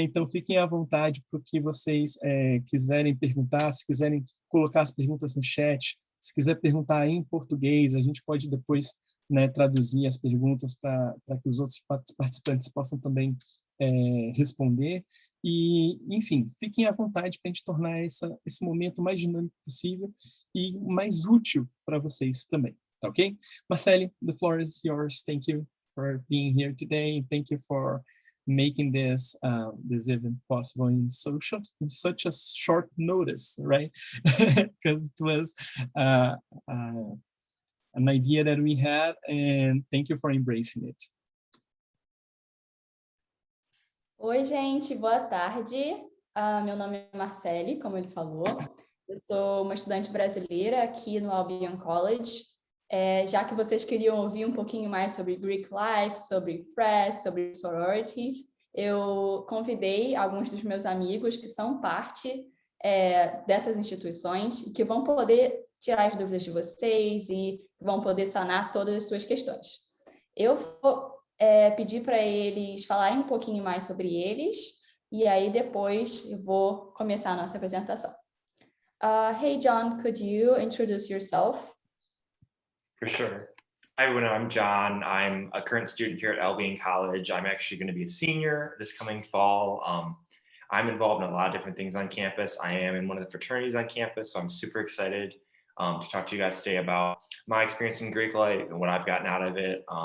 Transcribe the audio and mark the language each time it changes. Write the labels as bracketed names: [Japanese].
[Portuguese] Então fiquem à vontade para o que vocês quiserem perguntar, se quiserem colocar as perguntas no chat, se quiser perguntar em português, a gente pode depois, né, traduzir as perguntas para que os outros participantes possam também responder. E, enfim, fiquem à vontade para a gente tornar esse momento mais dinâmico possível e mais útil para vocês também. [English] Okay, Marcele, the floor is yours. Thank you for being here today. Thank you for making this event possible in such a short notice, right? Because it was an idea that we had, and thank you for embracing it. [Portuguese] Oi, gente, boa tarde. Meu nome é Marcele, como ele falou. Eu sou uma estudante brasileira aqui no Albion College. Já que vocês queriam ouvir um pouquinho mais sobre Greek Life, sobre Frats, sobre sororities, eu convidei alguns dos meus amigos que são parte dessas instituições e que vão poder tirar as dúvidas de vocês e vão poder sanar todas as suas questões. Eu vou pedir para eles falarem um pouquinho mais sobre eles e aí depois eu vou começar a nossa apresentação. [English] Hey, John, could you introduce yourself? For sure. Hi, everyone. I'm John. I'm a current student here at Albion College. I'm actually going to be a senior this coming fall. I'm involved in a lot of different things on campus. I am in one of the fraternities on campus, so I'm super excited to talk to you guys today about my experience in Greek life and what I've gotten out of it.